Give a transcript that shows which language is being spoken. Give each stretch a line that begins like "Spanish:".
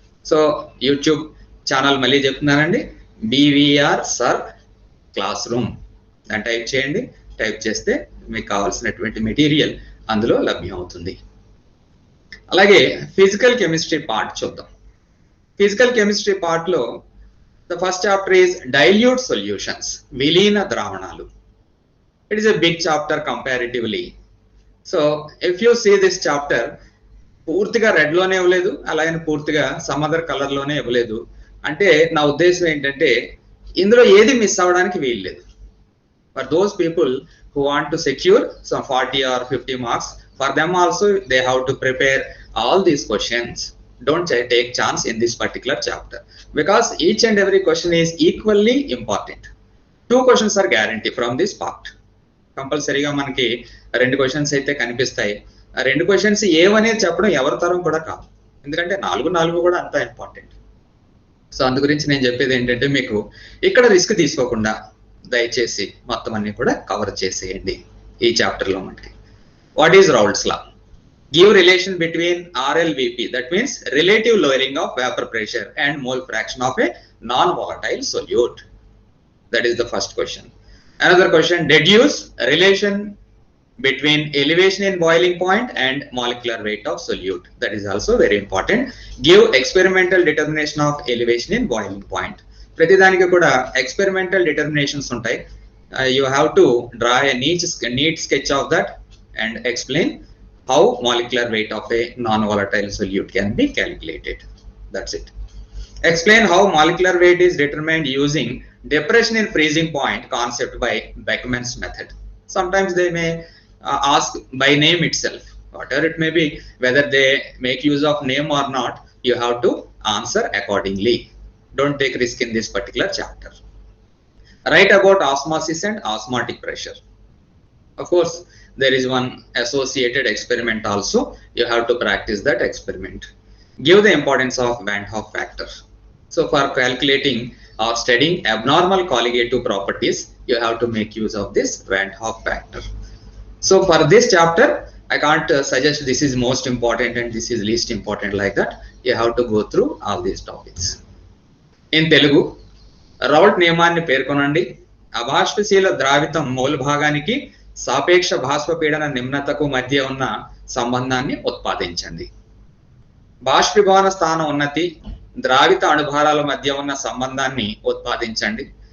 Telugu: So YouTube channel మళ్ళీ చెప్తున్నానండి, BVR sir class room దాన్ని టైప్ చేయండి. టైప్ చేస్తే మీకు కావాల్సినటువంటి మెటీరియల్ అందులో లభ్యం అవుతుంది. అలాగే ఫిజికల్ కెమిస్ట్రీ పార్ట్ చూద్దాం. ఫిజికల్ కెమిస్ట్రీ పార్ట్లో
English: the first chapter is dilute solutions,
Telugu: విలీన ద్రావణాలు.
English: It is a big chapter comparatively. So if you see this chapter,
Telugu: పూర్తిగా రెడ్ లోనే ఇవ్వలేదు, అలాగే పూర్తిగా సమ్ అదర్ కలర్ లోనే ఇవ్వలేదు. అంటే నా ఉద్దేశం ఏంటంటే ఇందులో ఏది మిస్ అవ్వడానికి వీల్లేదు.
English: For those people who want to secure some 40 or 50 marks, for them also they have to prepare all these questions. Don't take chance in this particular chapter because each and every question is equally important. 2 questions are guaranteed from this part.
Telugu: కంపల్సరీగా మనకి 2 questions అయితే కనిపిస్తాయి. ఆ 2 questions ఏవనేది చెప్పడం ఎవరి తరం కూడా కాదు, ఎందుకంటే 4 కూడా అంత ఇంపార్టెంట్. సో అందు గురించి నేను చెప్పేది ఏంటంటే, మీకు ఇక్కడ రిస్క్ తీసుకోకుండా దయచేసి మొత్తం అన్ని కూడా కవర్ చేసేయండి ఈ చాప్టర్లో.
English: మనకి what is Raoult's law? Give relation between RLVP, that means relative lowering of vapour pressure and mole fraction of a non volatile solute. That is the first question. Another question, deduce relation between elevation in boiling point and molecular weight of solute. That is also very important. Give experimental determination of elevation in boiling point.
Telugu: ప్రతి దానికి కూడా experimental determinations ఉంటాయి.
English: You have to draw a neat sketch of that and explain how molecular weight of a non-volatile solute can be calculated. That's it. Explain how molecular weight is determined using depression in freezing point concept by Beckman's method. Sometimes they may ask by name itself, whatever it may be, whether they make use of name or not, you have to answer accordingly. Don't take risk in this particular chapter. Write about osmosis and osmotic pressure. Of course, there is one associated experiment also. You have to practice that experiment. Give the importance of Van Hoff factor. So for calculating or studying abnormal colligative properties, you have to make use of this Van Hoff factor. So for this chapter, I can't suggest this is most important and this is least important like that. You have to go through all these topics. In Telugu,
Telugu: Raoult నియమాన్ని పేర్కొనండి. అబాష్పశీల ద్రావితం మూల భాగానికి సాపేక్ష బాష్పపీడన నిమ్నతకు మధ్య ఉన్న సంబంధాన్ని ఉత్పాదించండి. బాష్పీభవన స్థాన ఉన్నతి ద్రావిత అణుభారాల మధ్య ఉన్న సంబంధాన్ని ఉత్పాదించండి.